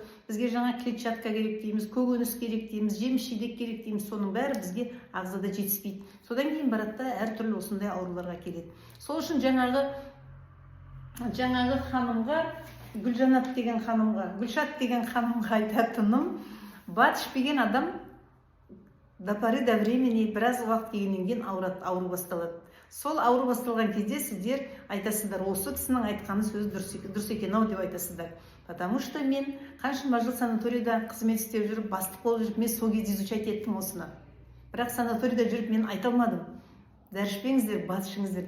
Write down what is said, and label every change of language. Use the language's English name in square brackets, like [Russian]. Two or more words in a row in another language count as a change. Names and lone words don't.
[Kazakh] Бізге жаңа клетчатка керек дейміз, көкөніс керек дейміз, жеміс-жидек керек дейміз, соның бәрі бізге ағзада жетіспейді. Содан кейін барады да әртүрлі осындай ауруларға келеді. Сол үшін жаңағы жаңағы ханымға, Гүлжанат деген ханымға, Гүлшат деген ханымға айтатыным, бат ішпеген адам [Russian] до поры до времени [Kazakh] біраз уақыт келгеннен кейін ауру басталады. Сол ауру басталған кезде сіздер айтасыздар, осы кісінің айтқаны сөз дұрыс екен ау деп айтасыздар. [Russian] Потому что [Kazakh] мен қаншама жыл санаторийда қызмет істеп жүріп, бастық болып жүріп, мен сол кезде изучать еттім осыны. Бірақ санаторийда жүріп мен айта алмадым. Дәрі ішпеңіздер, бат ішіңіздер.